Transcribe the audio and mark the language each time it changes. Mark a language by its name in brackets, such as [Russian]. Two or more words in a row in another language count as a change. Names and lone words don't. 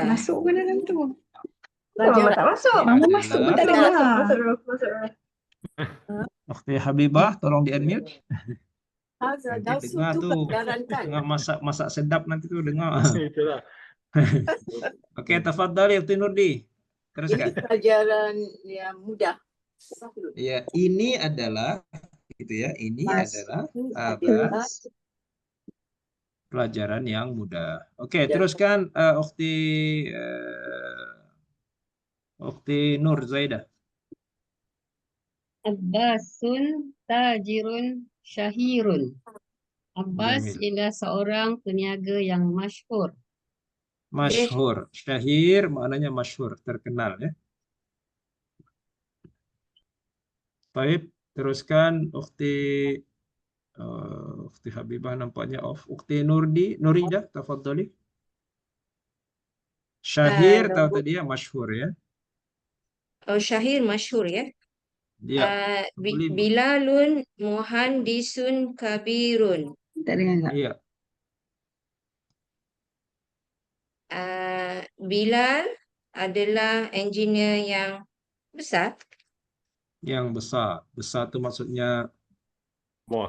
[Malay] Masuk ke dalam tu. pelajaran. tak masuk. Mama masuk pun tak dengar. Ukhti Habibah, tolong di-unmute. Hadza Nanti darsun dengar tu tuh. pelajaran kan. Tengah masak sedap nanti tuh dengar. Itulah. Oke, [Arabic] tafadhali ukhti Nurdi. [Malay] Ini Teruskan. pelajaran yang mudah. Sahlun. Ya, ini adalah gitu ya. Ini adalah Adalah pelajaran yang mudah. Oke, teruskan ukhti Nur Zaidah. [Arabic] Abbasun tajirun syahirun. [Malay] Abbas Jamil. ialah seorang peniaga yang masyhur. Masyhur. Syahir maknanya masyhur, terkenal ya. Baik, teruskan Ukhti Habibah nampaknya off. [Arabic] Ukhti Nurida, tafadhali. [Malay] Syahir tahu tadi ya, masyhur ya. Oh, Syahir masyhur ya. Ya, boleh. [Arabic] Bilalun muhandisun kabirun. [Malay] Tak dengar tak? Iya, Bilal adalah engineer yang besar. yang besar. Besar itu maksudnya Bos.